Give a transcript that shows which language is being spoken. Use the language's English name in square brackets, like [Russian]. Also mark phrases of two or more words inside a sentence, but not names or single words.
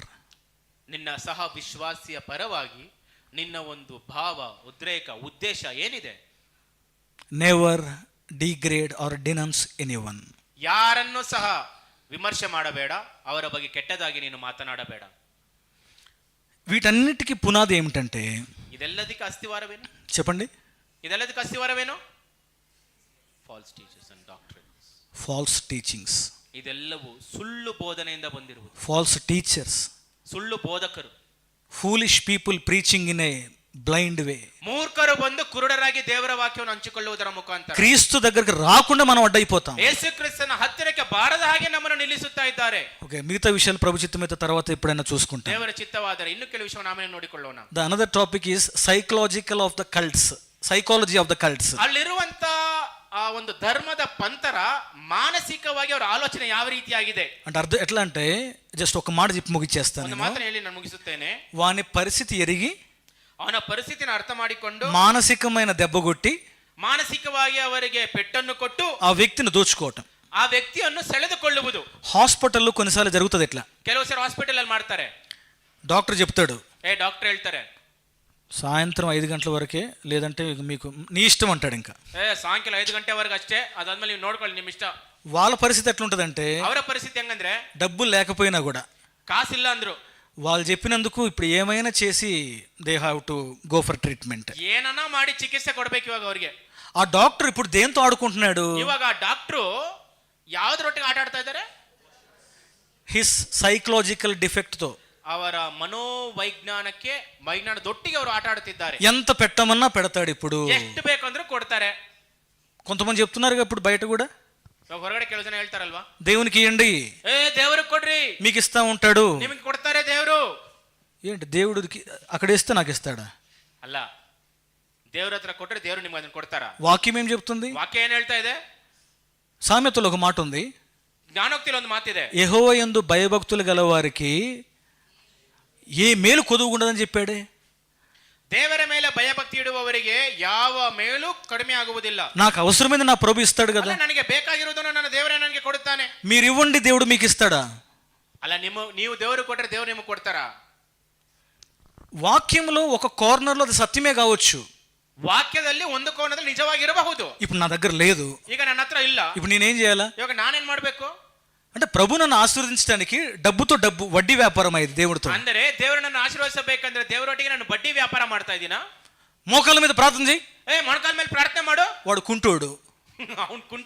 [Kannada] ನಿನ್ನ ಸಹ ವಿಶ್ವಾಸಿಯ ಪರವಾಗಿ ನಿನ್ನ ಒಂದು ಭಾವ, ಉದ್ರೇಕ, ಉದ್ದೇಶ ಏನಿದೆ? [English] never degrade or denounce anyone. [Kannada] ಯಾರನ್ನೂ ಸಹ ವಿಮರ್ಶೆ ಮಾಡಬೇಡ, ಅವರ ಬಗ್ಗೆ ಕೆಟ್ಟದಾಗಿ ನೀನು ಮಾತನಾಡಬೇಡ. [Telugu] వీటన్నిటికీ పునాది ఏమిటంటే, [Kannada] ಇದೆಲ್ಲದಕ್ಕೆ ಅಸ್ತಿವಾರವೇನು? [Telugu] చెప్పండి. [Kannada] ಇದೆಲ್ಲದಕ್ಕೆ ಅಸ್ತಿವಾರವೇನು? [English] false teachers and doctrines. false teachings. [Kannada] ಇದೆಲ್ಲವೂ ಸುಳ್ಳು ಬೋಧನೆಯಿಂದ ಬಂದಿರುವುದು. [English] false teachers, [Kannada] ಸುಳ್ಳು ಬೋಧಕರು, [English] foolish people preaching in a blind way. [Kannada] ಮೂರ್ಖರು ಬಂದು ಕುರುಡರಾಗಿ ದೇವರ ವಾಕ್ಯವನ್ನು ಹಂಚಿಕೊಳ್ಳುವುದರ ಮುಖಾಂತರ [Telugu] క్రీస్తు దగ్గరికి రాకుండా మనం అడ్డైపోతాం. [Kannada] ಯೇಸು ಕ್ರಿಸ್ತನ ಹತ್ತಿರಕ್ಕೆ ಬಾರದ ಹಾಗೆ ನಮ್ಮನ್ನು ನಿಲ್ಲಿಸುತ್ತಾ ಇದ್ದಾರೆ. [Telugu] ఓకే, మిగతా విషయాలు ప్రభు చిత్తమైతే తర్వాత ఎప్పుడైనా చూసుకుంటాం. [Kannada] ದೇವರ ಚಿತ್ತವಾದರೆ ಇನ್ನು ಕೆಲವು ವಿಷಯವನ್ನು ಆಮೇಲೆ ನೋಡಿಕೊಳ್ಳೋಣ. [English] the another topic is psychological of the cults, psychology of the cults. [Kannada] ಅಲ್ಲಿರುವಂತ ಆ ಒಂದು ಧರ್ಮದ ಪಂಥರ ಮಾನಸಿಕವಾಗಿ ಅವರ ಆಲೋಚನೆ ಯಾವ ರೀತಿಯಾಗಿದೆ [Telugu] అంటే అర్థం ఎట్లా అంటే, జస్ట్ ఒక మాట చెప్పి ముగిచ్చేస్తాను. [Kannada] ಒಂದು ಮಾತನ್ನು ಹೇಳಿ ನಾನು ಮುಗಿಸುತ್ತೇನೆ. [Telugu] వాని పరిస్థితి ఎరిగి [Kannada] ಅವನ ಪರಿಸ್ಥಿತಿನ ಅರ್ಥ ಮಾಡಿಕೊಂಡು [Telugu] మానసికమైన దెబ్బ కొట్టి [Kannada] ಮಾನಸಿಕವಾಗಿ ಅವರಿಗೆ ಪೆಟ್ಟನ್ನು ಕೊಟ್ಟು [Telugu] ఆ వ్యక్తిని దోచుకోవటం, [Kannada] ಆ ವ್ಯಕ್ತಿಯನ್ನು ಸೆಳೆದುಕೊಳ್ಳುವುದು. [Telugu] హాస్పిటల్లో కొన్నిసార్లు జరుగుతుంది ఎట్లా. [Kannada] ಕೆಲವು ಸಾರಿ ಹಾಸ್ಪಿಟಲ್ ಅಲ್ಲಿ ಮಾಡ್ತಾರೆ. [Telugu] డాక్టర్ చెప్తాడు, [Kannada] ಡಾಕ್ಟರ್ ಹೇಳ್ತಾರೆ [Telugu] సాయంత్రం 5 గంటల వరకే, లేదంటే మీకు నీ ఇష్టం అంటాడు. ఇంకా [Kannada] ಸಾಯಂಕಾಲ 5 ಗಂಟೆವರೆಗೆ ಅಷ್ಟೇ, ಅದಾದ್ಮೇಲೆ ನೀವು ನೋಡ್ಕೊಳ್ಳಿ ನಿಮ್ಮ ಇಷ್ಟ. [Telugu] వాళ్ళ పరిస్థితి ఎట్లుంటదంటే, [Kannada] ಅವರ ಪರಿಸ್ಥಿತಿ ಹೆಂಗಂದ್ರೆ, [Telugu] డబ్బులు లేకపోయినా కూడా, [Kannada] ಕಾಸಿಲ್ಲ ಅಂದ್ರು, [Telugu] వాళ్ళు చెప్పినందుకు ఇప్పుడు ఏమైనా చేసి [English] they have to go for treatment. [Kannada] ಏನನ್ನ ಮಾಡಿ ಚಿಕಿತ್ಸೆ ಕೊಡ್ಬೇಕು ಇವಾಗ ಅವ್ರಿಗೆ. [Telugu] ఆ డాక్టర్ ఇప్పుడు దేంతో ఆడుకుంటున్నాడు? [Kannada] ಇವಾಗ ಡಾಕ್ಟ್ರು ಯಾವ್ದ್ರೊಟ್ಟಿಗೆ ಆಟ ಆಡ್ತಾ ಇದ್ದಾರೆ? [English] his psychological defect తో, [Kannada] ಅವರ ಮನೋವೈಜ್ಞಾನಕ್ಕೆ ವೈಜ್ಞಾನದೊಟ್ಟಿಗೆ ಅವರು ಆಟ ಆಡುತ್ತಿದ್ದಾರೆ. [Telugu] ఎంత పెట్టమన్నా పెడతాడు. ఇప్పుడు [Kannada] ಎಷ್ಟು ಬೇಕಂದ್ರೂ ಕೊಡ್ತಾರೆ. [Telugu] కొంతమంది చెప్తున్నారు ఇప్పుడు బయట కూడా, [Kannada] ಹೊರಗಡೆ ಕೆಲವು ಜನ ಹೇಳ್ತಾರಲ್ವಾ, [Telugu] దేవునికి ఇవ్వండి, [Kannada] ದೇವ್ರಿಗೆ ಕೊಡ್ರಿ, [Telugu] మీకు ఇస్తా ఉంటాడు. [Kannada] ನಿಮಗೆ ಕೊಡ್ತಾರೆ ದೇವ್ರು. [Telugu] ఏంటి దేవుడికి అక్కడ ఇస్తే నాకు ఇస్తాడా? [Kannada] ಅಲ್ಲ, ದೇವ್ರ ಹತ್ರ ಕೊಟ್ರೆ ದೇವ್ರು ನಿಮ್ಗೆ ಅದನ್ನ ಕೊಡ್ತಾರಾ? [Telugu] వాక్యం ఏం చెప్తుంది? [Kannada] ವಾಕ್ಯ ಏನ್ ಹೇಳ್ತಾ ಇದೆ? [Telugu] సామెతలో ఒక మాట ఉంది, [Kannada] ಜ್ಞಾನೋಕ್ತಿలో ಒಂದು ಮಾತಿದೆ, [Telugu] యెహోవా యందు భయభక్తులు గల వారికి ఏ మేలు కొదువుకుండదని చెప్పాడే. [Kannada] ದೇವರ ಮೇಲೆ ಭಯಭಕ್ತಿ ಇಡುವವರಿಗೆ ಯಾವ ಮೇಲೂ ಕಡಿಮೆ ಆಗುವುದಿಲ್ಲ. [Telugu] నాకు అవసరమైంది నా ప్రభు ఇస్తాడు కదా. [Kannada] ನನಗೆ ಬೇಕಾಗಿರುವುದನ್ನು ನನ್ನ ದೇವರೇ ನನಗೆ ಕೊಡುತ್ತಾನೆ. [Telugu] మీరు ఇవ్వండి, దేవుడు మీకు ఇస్తాడా? [Kannada] ಅಲ್ಲ, ನೀವು ದೇವರು ಕೊಟ್ಟರೆ ದೇವರು ನಿಮಗೆ ಕೊಡ್ತಾರಾ? [Telugu] వాక్యంలో ఒక కార్నర్లో అది సత్యమే కావచ్చు, [Kannada] ವಾಕ್ಯದಲ್ಲಿ ಒಂದು ಕೋನದಲ್ಲಿ ನಿಜವಾಗಿರಬಹುದು. [Telugu] ఇప్పుడు నా దగ్గర లేదు, [Kannada] ಈಗ ನನ್ನ ಹತ್ರ ಇಲ್ಲ, [Telugu] ఇప్పుడు నేనేం చేయాలా? [Kannada] ಇವಾಗ ನಾನೇನ್ ಮಾಡ್ಬೇಕು? [Telugu] అంటే ప్రభు నన్ను ఆశీర్వదించడానికి డబ్బుతో డబ్బు వడ్డీ వ్యాపారం అయింది దేవుడితో. [Kannada] ಅಂದರೆ ದೇವರು ನನ್ನ ಆಶೀರ್ವದಿಸಬೇಕಂದ್ರೆ ದೇವರೊಟ್ಟಿಗೆ ನಾನು ಬಡ್ಡಿ ವ್ಯಾಪಾರ ಮಾಡ್ತಾ ಇದ್ದೀನಾ? [Telugu] మోకాళ్ళ మీద ప్రార్థన చేయి, [Kannada] ಮೊಣಕಾಲ ಮೇಲೆ ಪ್ರಾರ್ಥನೆ ಮಾಡು. [Telugu] వాడు కుంటోడు, [Kannada] ಅವ್ನ್ ಕುಂಟ,